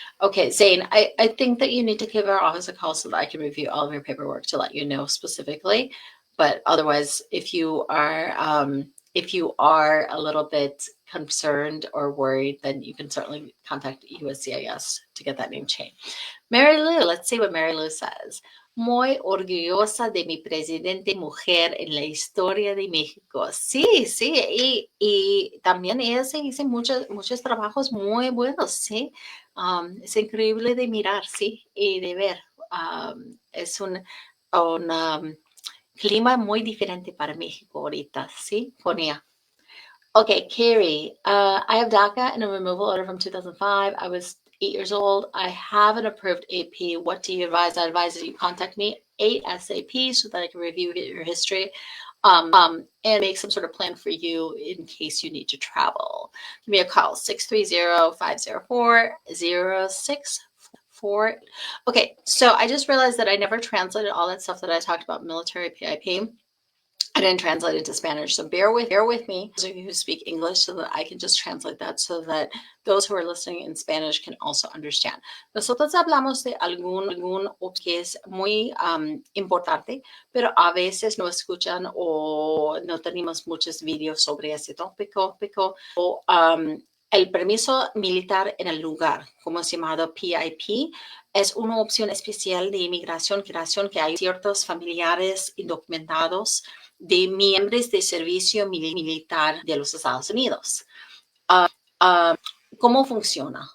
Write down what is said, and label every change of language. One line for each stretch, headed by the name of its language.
English: Okay, Zane, I think that you need to give our office a call so that I can review all of your paperwork to let you know specifically. But otherwise, if you are if you are a little bit concerned or worried, then you can certainly contact USCIS to get that name changed. Mary Lou, let's see what Mary Lou says.
Spanish: Muy orgullosa de mi presidente mujer en la historia de México. Sí, sí, y también ella se hizo muchos trabajos muy buenos, sí. Es increíble de mirar, sí, y de ver. Es un clima muy diferente para México ahorita, sí, ponía.
English: Okay, Carrie, I have DACA and a removal order from 2005. I was 8 years old. I have an approved AP. What do you advise? I advise that you contact me ASAP so that I can review your history and make some sort of plan for you in case you need to travel. Give me a call, 630-504-0644. Okay, so I just realized that I never translated all that stuff that I talked about military PIP. I didn't translate it to Spanish, so bear with me, those of you who speak English, so that I can just translate that so that those who are listening in Spanish can also understand.
Spanish: Nosotros hablamos de algún que es muy importante, pero a veces no escuchan o no tenemos muchos videos sobre ese tópico. O, el permiso militar en el lugar, como es llamado PIP, es una opción especial de inmigración que hay ciertos familiares indocumentados de miembros de servicio militar de los Estados Unidos. ¿Cómo funciona?